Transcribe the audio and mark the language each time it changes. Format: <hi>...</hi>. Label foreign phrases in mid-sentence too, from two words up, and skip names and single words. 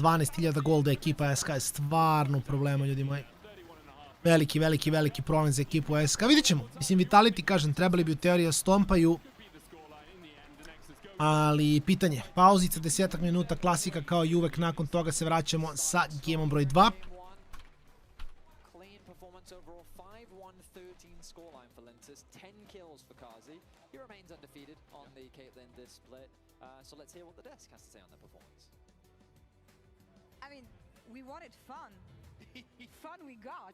<hr>12.000 golda ekipa SK je stvarno u problemu, ljudi moji. Veliki, veliki, veliki problem za ekipu SK. Vidit ćemo. Mislim, Vitality, kažem, trebali bi u teoriji stompaju. Ali pitanje. Pauzica, 10 minuta, klasika kao i uvek. Nakon toga se vraćamo sa gameom broj 2.</hr> <en>So let's hear what the desk has to say on their performance. I mean, we wanted fun. Fun we got.</en>